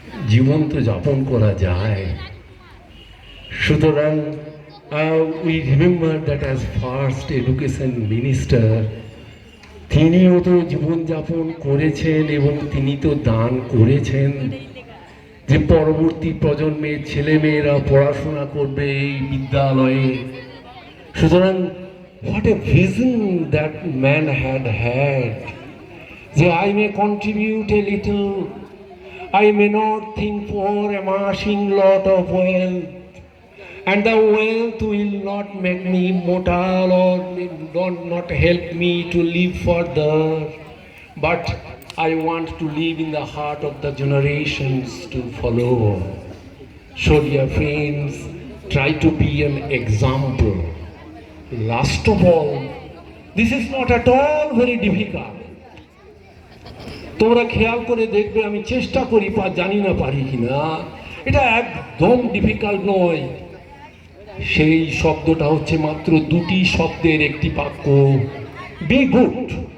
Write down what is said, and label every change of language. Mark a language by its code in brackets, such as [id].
[bn] জীবন তো যাপন করা যায়। সুতরাং [en] we remember that as first education minister [bn] তিনিও তো জীবনযাপন করেছেন এবং তিনি তো দান করেছেন যে পরবর্তী প্রজন্মের ছেলেমেয়েরা পড়াশোনা করবে এই বিদ্যালয়ে। [en] সুতরাং what a vision that man had যে I may contribute a little, I may not think for amassing lot of wealth, and the wealth will not make me mortal or not help me to live further, but I want to live in the heart of the generations to follow. So dear friends, try to be an example. Last of all, this is not at all very difficult. [bn] তোমরা খেয়াল করে দেখবে, আমি চেষ্টা করি, জানি না পারি কিনা, এটা একদম ডিফিকাল্ট নয়। সেই শব্দটা হচ্ছে মাত্র 2টি শব্দের একটি বাক্য, [en] Be good.